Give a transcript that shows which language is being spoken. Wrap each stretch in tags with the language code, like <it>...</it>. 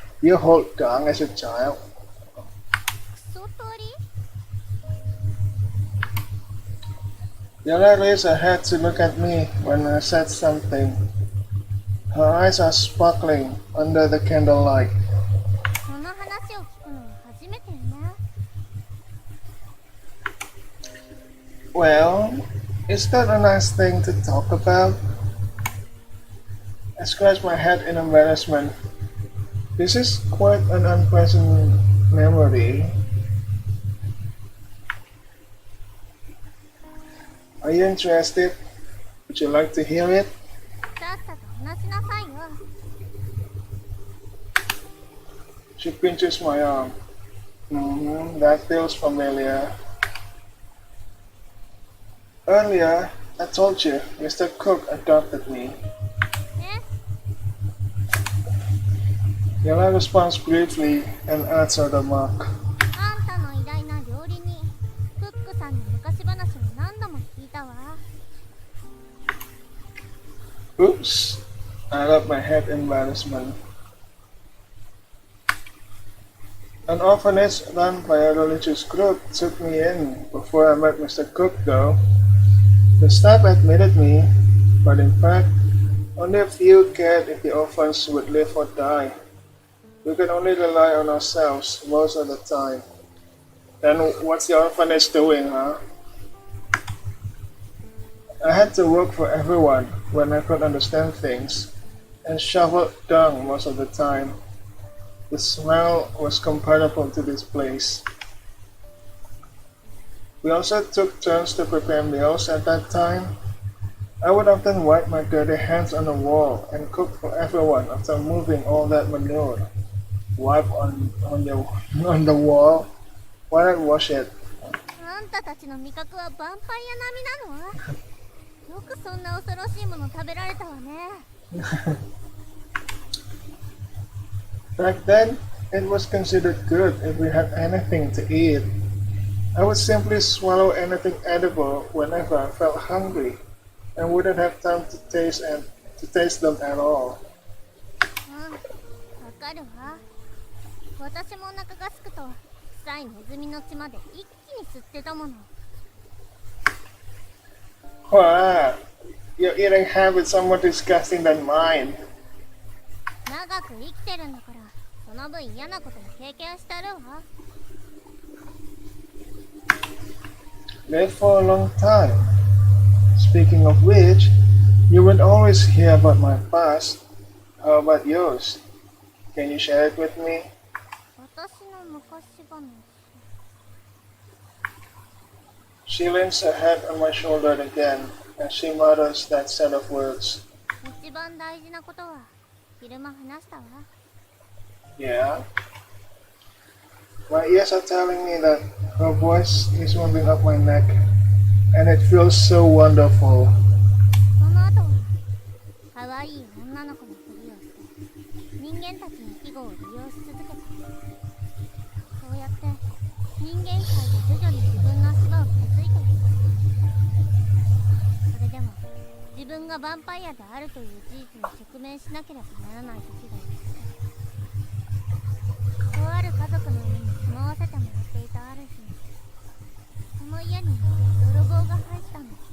<en>You hold dung as a child?</en> <ja>クソ鳥？</ja> <en>Yala raised her head to look at me when I said something. Her eyes are sparkling under the candlelight.</en> <ja>その話を聞くのは初めてよね。</ja> <en>Well, is that a nice thing to talk about? I scratched my head in embarrassment. This is quite an unpleasant memory. Are you interested? Would you like to hear it?</en> <ja>さっさと話しなさいよ。</ja> <en>She pinches my arm. That feels familiar. Earlier, I told you Mr. Cook adopted me.</en> <ja>え？</ja> <en>Yala responds briefly and adds a remark.</en> <ja>あんたの偉大な料理人、クックさんの昔話を何度も聞いたわ。</ja> <en>Oops! I rubbed my head in embarrassment. An orphanage run by a religious group took me in before I met Mr. Cook, though. The staff admitted me, but in fact, only a few cared if the orphans would live or die. We could only rely on ourselves most of the time. Then what's the orphanage doing, huh? I had to work for everyone when I could understand things, and shoveled dung most of the time. The smell was comparable to this place. We also took turns to prepare meals at that time. I would often wipe my dirty hands on the wall and cook for everyone after moving all that manure. Wipe on the wall? Why not wash it?</en> <ja>あんたたちの味覚はヴァンパイア並みなの？よくそんな恐ろしいもの食べられたわね。</ja> <en>Back then, it was considered good if we had anything to eat. I would simply swallow anything edible whenever I felt hungry, and wouldn't have time to taste them at all.</en> <ja>うん、わかるわ。私もお腹がすくと臭いネズミの血まで一気に吸ってたもの。</ja> <en>Wow, your eating habits are more disgusting than mine.</en> <ja>長く生きてるんだから、その分嫌なことも経験してるわ。</ja> <en>Lived for a long time. Speaking of which, You would always hear about my past. How about yours? Can you share it with me?</en> <ja>私の昔話。</ja> <en>She leans her head on my shoulder again, and she mutters that set of words.</en> <ja>一番大事なことは昼間話したわ。</ja> <en>Yeah? My ears are telling me that her voice is warming up my neck, and it feels so wonderful.</en> <ja>その後は可愛い女の子のふりをして人間たちの庇護を利用し続けた。そうやって人間界で徐々に自分の足場を築いていった。それでも自分がヴァンパイアであるという事実に直面しなければならない時がやってきた。とある家族の家に住まわせてもらっていたある日、その家に泥棒が入ったの。</ja>